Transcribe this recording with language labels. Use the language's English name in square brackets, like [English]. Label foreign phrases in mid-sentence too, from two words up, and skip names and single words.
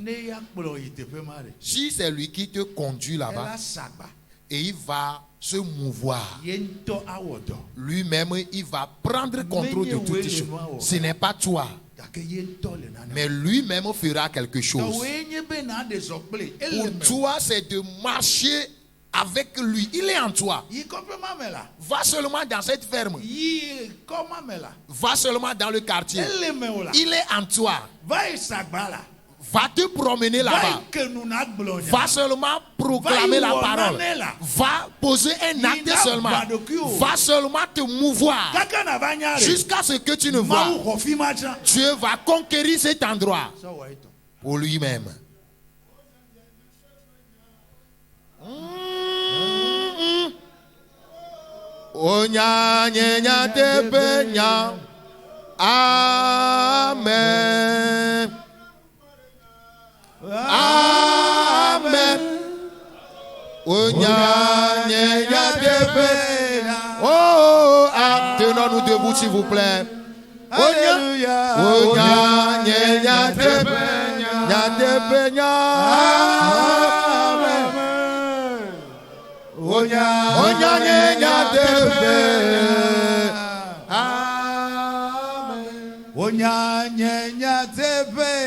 [French] Si c'est lui qui te conduit là-bas, et il va se mouvoir, lui-même il va prendre contrôle de toutes les choses. Ce n'est pas toi, mais lui-même fera quelque chose. Pour toi, c'est de marcher avec lui. Il est en toi. [Ewe] yi kɔƒe ma me la [French] Va seulement dans cette ferme. [Ewe] yi kɔ ma me la [French] Va seulement dans le quartier. [Ewe] ele me o la [French] Il est en toi. [Ewe] va yi sagba la [French] Va te promener va là-bas. [Ewe] yi ke nu na gblɔ nya [French] Va seulement proclamer la parole. Va poser un acte seulement. Va seulement te mouvoir. [Ewe] kaka na va nya re [French] Jusqu'à ce que tu ne vois. [Ewe] mawu xɔ fi ma tsã [French] Dieu va conquérir cet endroit [Ewe] sɔ wɔ etɔ [French] pour lui-même. Onya nyenya tepe nya. Amen. Amen. Onya nyenya tepe. Oh, tenons-nous debout s'il vous plaît. Onya Onya nyenya tepe nya tepe nya. Amen. Onya nyenya tepe. Onya nyenya tepe